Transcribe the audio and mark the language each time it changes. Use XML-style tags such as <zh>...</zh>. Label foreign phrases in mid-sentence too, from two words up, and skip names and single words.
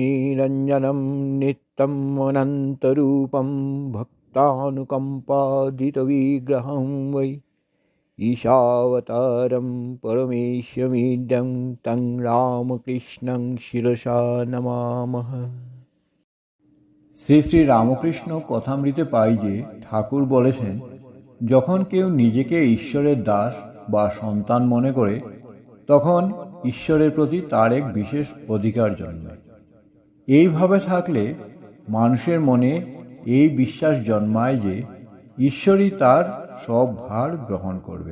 <sa>निरञ्जनं नित्यम् अनन्तरूपं भक्तानुकम्पादितविग्रहं वै ईशावतारं परमेश्वमीड्यं तं रामकृष्णं शिरसा नमामः।</sa> <bn>শ্রী শ্রী রামকৃষ্ণ কথামৃতে পাই যে ঠাকুর বলেছেন, যখন কেউ নিজেকে ঈশ্বরের দাস বা সন্তান মনে করে তখন ঈশ্বরের প্রতি তার এক বিশেষ অধিকার জন্মায়। এইভাবে থাকলে মানুষের মনে এই বিশ্বাস জন্মায় যে ঈশ্বরই তার সব ভার গ্রহণ করবেন।</bn>